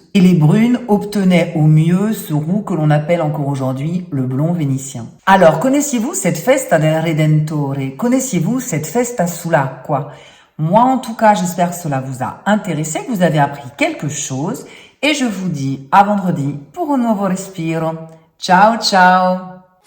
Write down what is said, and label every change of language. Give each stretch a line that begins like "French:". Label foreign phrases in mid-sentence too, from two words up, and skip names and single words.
French: Et les brunes obtenaient au mieux ce roux que l'on appelle encore aujourd'hui le blond vénitien. Alors, connaissiez-vous cette Festa del Redentore? Connaissiez-vous cette
Italian: Festa sull'acqua?
French: Moi, en tout cas, j'espère que cela vous a intéressé, que vous avez appris quelque chose. Et je vous dis à vendredi pour un nouveau respiro.
Italian: Ciao, ciao!